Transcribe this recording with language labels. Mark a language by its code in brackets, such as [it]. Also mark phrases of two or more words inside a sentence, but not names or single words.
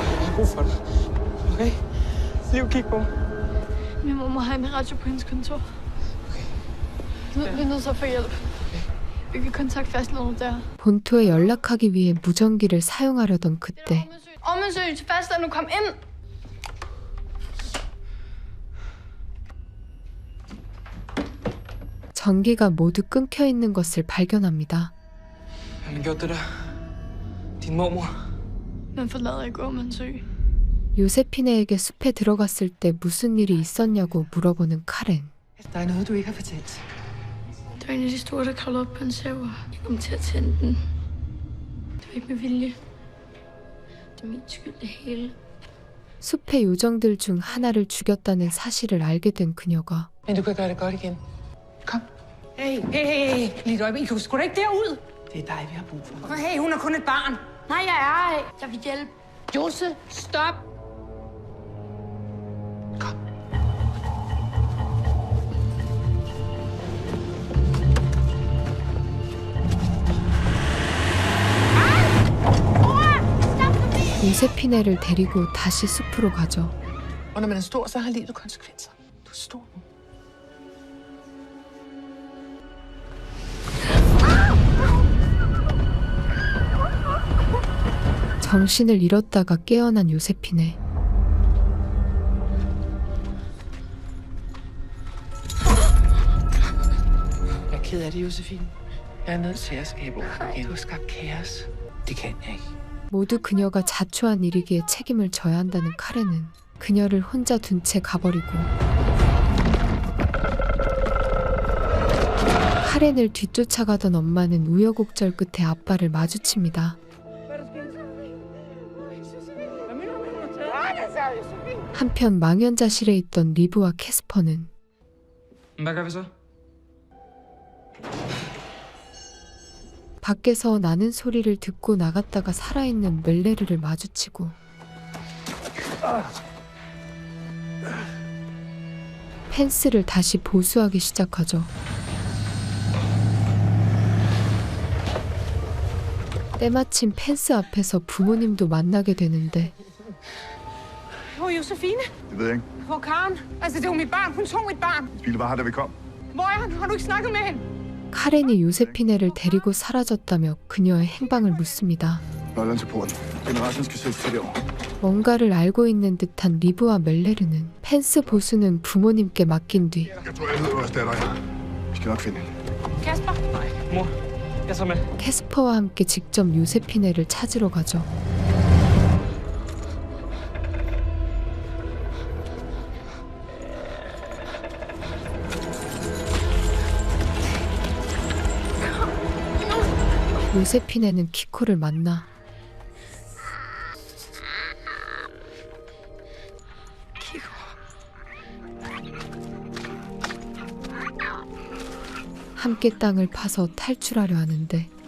[da] har brug for dig. Okay? Liv, kig på mig. Min mor må have en radio på hendes kontor. Vi er nødt til at få hjælp. Vi kan kontakte fastlandet der. [ko] 본토에 연락하기 위해 무전기를 사용하려던 그때 [da] Omsøg til fastlandet, kom ind! [ko] 전기가 모두 끊겨 있는 것을 발견합니다. [da] Han har gjort det der. Din mormor. Man forlader ikke Omsøg. [ko] 요세피네에게 숲에 들어갔을 때 무슨 일이 있었냐고 물어보는 카렌. [da] Der er noget, du ikke har fortalt. Det var en af de store, der kravlede op på en server. Jeg kom til at tænde den. Det var ikke med vilje. Det er min skyld, det hele. [ko] 숲의 요정들 중 하나를 죽였다는 사실을 알게 된 그녀가 [da] Men du kan gøre det godt igen. Kom. Hey, hey, hey, hey. Lige et øjeblik. I kan sgu da ikke derud. Det er dig, vi har brug for. Hey, hun er kun et barn. Nej, jeg er her. Jeg vil hjælpe. Jose, stop. Kom. [ko] 요세피네를 데리고 다시 숲으로 가죠. [da] Og når man er stor, så har livet konsekvenser. Du er stor nu. [ko] 정신을 잃었다가 깨어난 요세피네. [da] Jeg er ked af det, Josefine. Jeg er nødt til at skabe ord igen. Du har skabt kaos. Det kan jeg ikke. [ko] 모두 그녀가 자초한 일이기에 책임을 져야 한다는 카렌은 그녀를 혼자 둔 채 가버리고 카렌을 뒤쫓아가던 엄마는 우여곡절 끝에 아빠를 마주칩니다. 한편 망연자실에 있던 리브와 캐스퍼는 [da] Hvad gør vi så? [ko] 밖에서 나는 소리를 듣고 나갔다가 살아있는 멜레르를 마주치고 펜스를 다시 보수하기 시작하죠. 때마침 펜스 앞에서 부모님도 만나게 되는데 [da] Hvor er Josefine? Det ved jeg ikke. Hvor er Karen? Altså, det var mit barn. Hun tog mit barn. Bilen var her, da vi kom. Hvor er han? Har du ikke snakket med hende? [ko] 카렌이 요세피네를 데리고 사라졌다며 그녀의 행방을 묻습니다. [da] Nøglerne til porten. Generationen skal sættes til derovre. [ko] 뭔가를 알고 있는 듯한 리브와 멜레르는 펜스 보수는 부모님께 맡긴 뒤 [da] Jeg tror, jeg ved vores datter er. Vi skal nok finde hende. Kasper? Nej, mor. Jeg tager med. [ko] 캐스퍼와 함께 직접 요세피네를 찾으러 가죠. 요세피네는 키코를 만나 함께 땅을 파서 탈출하려 하는데